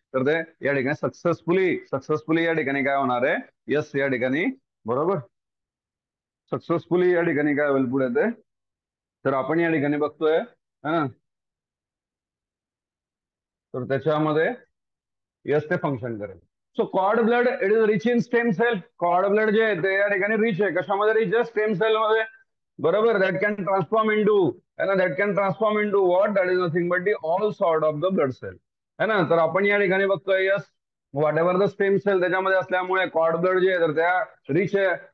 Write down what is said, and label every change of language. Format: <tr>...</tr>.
<mr>तर ते या ठिकाणी सक्सेसफुली या ठिकाणी काय होणार आहे, यस या ठिकाणी, बरोबर, सक्सेसफुली या ठिकाणी काय होईल पुढे ते, तर आपण या ठिकाणी बघतोय है ना, तर त्याच्यामध्ये यस ते फंक्शन करेल.</mr> <en>So cord blood it is rich in stem cell.</en> <mr>Cord blood जे आहे ते या ठिकाणी रिच आहे, कशामध्ये रिच आहे, स्टेम सेल मध्ये. बरोबर.</mr> <en>That can transform into, है ना, that can transform into what, that is nothing but the all sort of the blood cell.</en> <mr>है ना, तर आपण या ठिकाणी बघतोय yes</mr> <en>whatever the stem cell</en> <mr>त्याच्यामध्ये असल्यामुळे कॉर्ड ब्लड जे आहे तर त्या रिच आहे.</mr>